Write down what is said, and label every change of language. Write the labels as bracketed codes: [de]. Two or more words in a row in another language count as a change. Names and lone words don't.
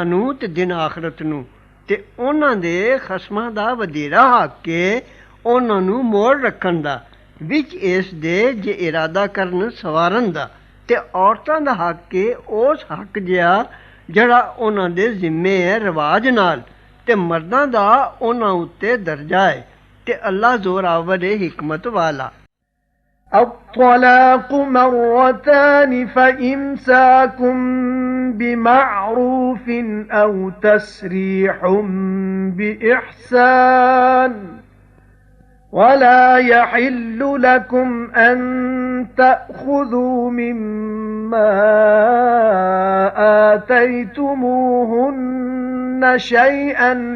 [pa] ਨੂੰ ਤੇ ਦਿਨ ਆਖਰਤ ਨੂੰ ਤੇ ਉਹਨਾਂ ਦੇ ਖਸਮਾਂ ਦਾ ਵਧੇਰਾ ਹੱਕ ਹੈ ਉਹਨਾਂ ਨੂੰ ਮੋੜ ਰੱਖਣ ਦਾ ਵਿੱਚ ਇਸ ਦੇ ਜੇ ਇਰਾਦਾ ਕਰਨ ਸਵਾਰਨ ਦਾ ਤੇ ਔਰਤਾਂ ਦਾ ਹੱਕ ਹੈ ਉਸ ਹੱਕ ਜਿਹਾ ਜਿਹੜਾ ਉਹਨਾਂ ਦੇ ਜ਼ਿੰਮੇ ਹੈ ਰਿਵਾਜ ਨਾਲ ਤੇ ਮਰਦਾਂ ਦਾ ਉਹਨਾਂ ਉੱਤੇ ਦਰਜਾ ਹੈ ਤੇ ਅੱਲਾ ਜ਼ੋਰਾਵਰ ਹੈ ਹਿਕਮਤ ਵਾਲਾ [ar] الطلاق مرتان فإمساكم بمعروف أو تسريح بإحسان ولا يحل لكم أن تأخذوا مما آتيتموهن شيئا